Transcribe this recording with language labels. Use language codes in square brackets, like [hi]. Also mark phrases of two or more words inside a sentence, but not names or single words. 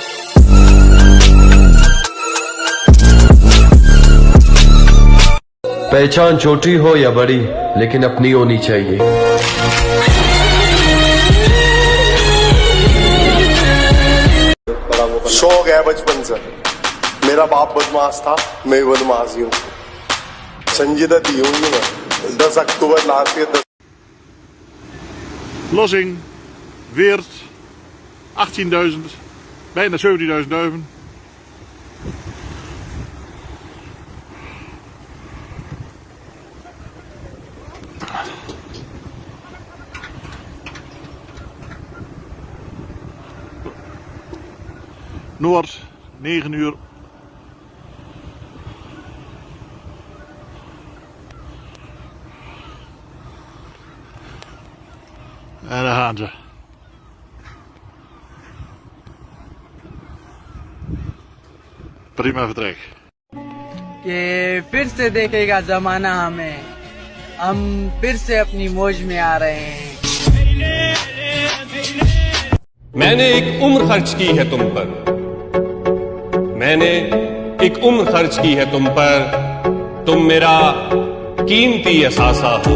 [hi] पहचान छोटी हो या बड़ी, लेकिन अपनी होनी चाहिए। शौक है बचपन से, मेरा बाप बदमाश था, मैं बदमाश हूँ। संजीदा दी हूँ मैं 10 अक्टूबर लास्ट के 10 [nl] Lossing, Weert, 18.000, bijna 17.000 duiven. Noord, 9 uur. En daar gaan ze. Prima vertrek. [hi] कि फिर से देखेगा जमाना हमें, हम फिर से अपनी मौज में आ रहे हैं। मैंने एक उम्र खर्च की है तुम पर, मैंने एक उम्र खर्च की है तुम पर, तुम मेरा कीमती असासा हो।